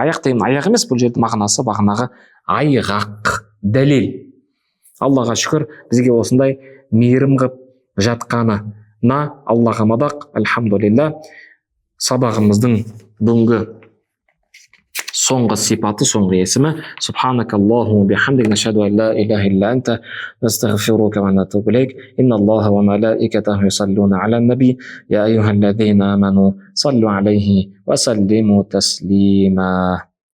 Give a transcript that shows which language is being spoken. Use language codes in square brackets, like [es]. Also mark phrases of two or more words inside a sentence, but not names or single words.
[kk] Аяқ деген аяқ емес, бұл жердің мағынасы бағанағы айғақ, дәлел. Аллаға шүкір, бізге осындай мейірім қып жатқанына Аллаға мадақ, альхамдулилля. Сабағымыздың бүгінгі соңғы сипаты, соңғы есімі [ar] سبحانك اللهم بحمدك نشهد أن لا إله إلا أنت نستغفرك ونتوب إليك. إن الله وملائكته يصلون على النبي يا أيها الذين آمنوا صلوا عليه وسلموا تسليما.